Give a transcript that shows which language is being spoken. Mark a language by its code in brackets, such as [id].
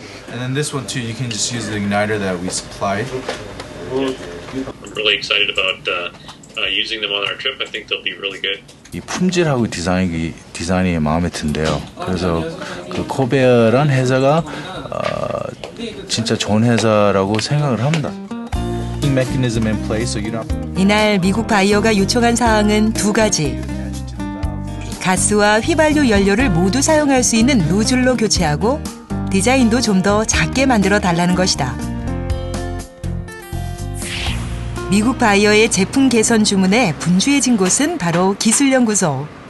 [en] And then this one too, you can just use the igniter that we supplied. I'm really excited about using them on our trip. I think they'll be really good. [ko] 이 품질하고 디자인이 마음에 든대요. 그래서 그 코베아란 회사가 진짜 좋은 회사라고 생각을 합니다. [en] Mechanism in place, so you don't. [ko] 이날 미국 바이어가 요청한 사항은 두 가지. 가스와 휘발유 연료를 모두 사용할 수 있는 노즐로 교체하고 디자인도 좀 더 작게 만들어 달라는 것이다. 미국 바이어의 제품 개선 주문에 분주해진 곳은 바로 기술연구소.